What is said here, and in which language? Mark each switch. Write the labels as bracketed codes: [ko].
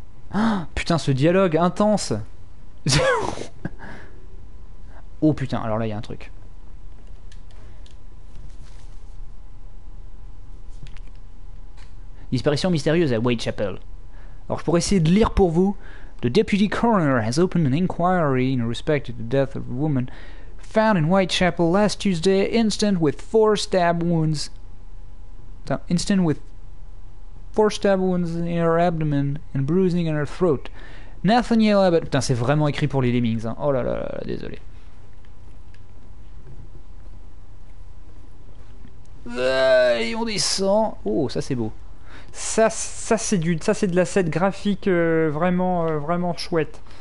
[fr] Ah, putain, ce dialogue intense. Oh putain, alors là il y a un truc. Disparition mystérieuse à Whitechapel. Alors je pourrais essayer de lire pour vous. [en] The deputy coroner has opened an inquiry in respect to the death of a woman found in Whitechapel last Tuesday, instant with 4 stab wounds. Instant with 4 stab wounds in her abdomen and bruising in her throat. Nathaniel Abbott. [fr] Putain, c'est vraiment écrit pour les Lemmings. Hein. Oh là là là, désolé. Et on descend. Oh, ça c'est beau. Ça c'est de l'asset graphique vraiment chouette.